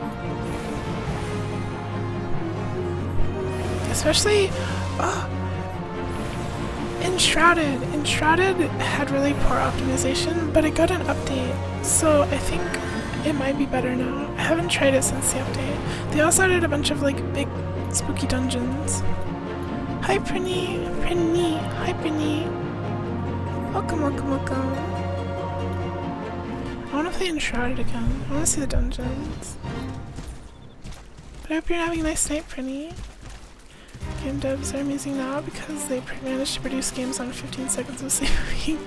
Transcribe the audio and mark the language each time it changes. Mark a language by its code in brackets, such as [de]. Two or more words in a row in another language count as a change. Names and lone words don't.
[en] Especially, Enshrouded. Enshrouded had really poor optimization, but it got an update, so I think it might be better now. I haven't tried it since the update. They also added a bunch of like big spooky dungeons. Hi Prinny! Prinny! Hi Prinny! Welcome, welcome, welcome. I want to play Enshrouded again. I want to see the dungeons. But I hope you're having a nice night, Prinny. Game devs are amazing now because they managed to produce games on 15 seconds of sleep a week.